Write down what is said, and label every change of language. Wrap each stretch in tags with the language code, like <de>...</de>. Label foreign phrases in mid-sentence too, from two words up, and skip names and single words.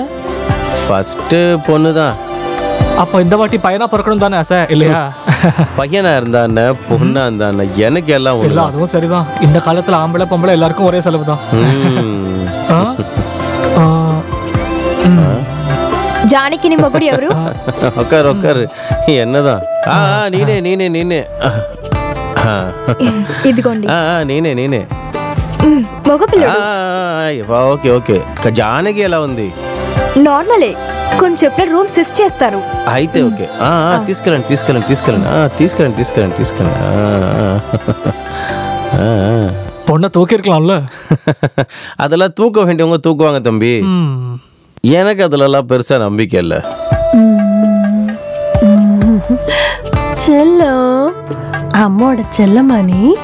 <ta>ஃபர்ஸ்ட் பொண்ணு தான். அப்போ இந்த வாட்டி பையனா பிறக்கணும் தானே ஆசை இல்லையா? பையனா இருந்தானே பொண்ணா இருந்தானே எனக்கு எல்லாம் இல்ல, அதுவும் சரிதான். இந்த காலத்துல ஆம்பளை பொம்பளை எல்லாருக்கும் ஒரே செலவு தான்.</ta> <te>జానకి ని మొగుడు ఎవరు? ఒక్కరు ఎన్నదా? నేనే ఇదిగోండి. నేనే మగ పిల్లడు.</te> <en>okay okay.</en> <te>జానకి ఎలా ఉంది? నార్మలే, కొంచెం చెప్పిన</te> <en>room shift</en> <te>చేస్తారు. అయితే ఓకే. తీసుకెళ్ళండి.</te> <ta>பொண்ணை தூக்கிருக்கலாம்ல. அதெல்லாம் தூக்க வேண்டியவங்க தூக்குவாங்க தம்பி. எனக்கு அதுலலாம் பெருசா நம்பிக்கை இல்ல. செல்லம், அம்மோட செல்லமானி.</ta>